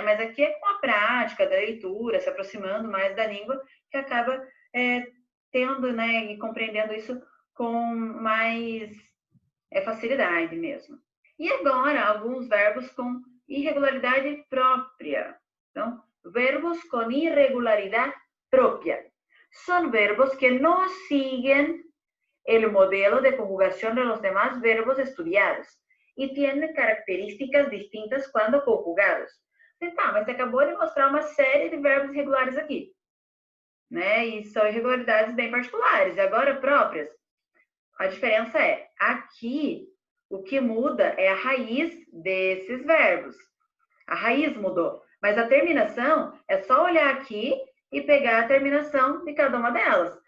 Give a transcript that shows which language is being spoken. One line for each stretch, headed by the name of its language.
Portuguese: Mas aqui é com a prática da leitura, se aproximando mais da língua, que acaba tendo, né, e compreendendo isso com mais facilidade mesmo. E agora, alguns verbos com irregularidade própria. Então, verbos com irregularidade própria.
Spanish: Son verbos que no siguen el modelo de conjugación de los demás verbos estudiados y tienen características distintas cuando conjugados.
Portuguese: Tá, mas você acabou de mostrar uma série de verbos irregulares aqui, né? E são irregularidades bem particulares. E agora, próprias, a diferença é, aqui, o que muda é a raiz desses verbos. A raiz mudou, mas a terminação é só olhar aqui e pegar a terminação de cada uma delas.